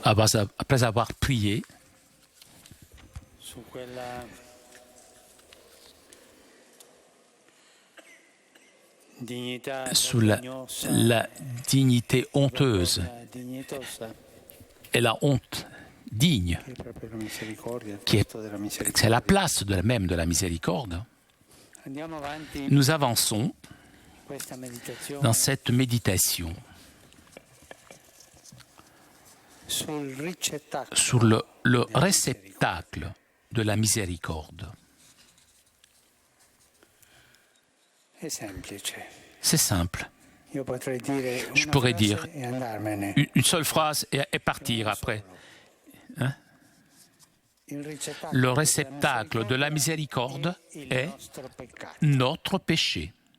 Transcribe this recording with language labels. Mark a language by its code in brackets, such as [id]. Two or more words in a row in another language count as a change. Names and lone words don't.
[fr] Après avoir prié [it] su quella dignità [fr] sulla la dignité honteuse [it] dignitosa [fr] et la honte digne, [it] che è proprio la misericordia, il [fr] qui est, [it] posto della misericordia. [fr] c'est la place même de la miséricorde, [it] Andiamo avanti [fr] nous avançons [it] questa meditazione [fr] dans cette méditation [it] sul ricettacolo [fr] sur le réceptacle de la miséricorde. [it] è semplice. [fr] C'est simple. Je pourrais dire une seule phrase et partir après. Hein? Le réceptacle de la miséricorde est notre péché.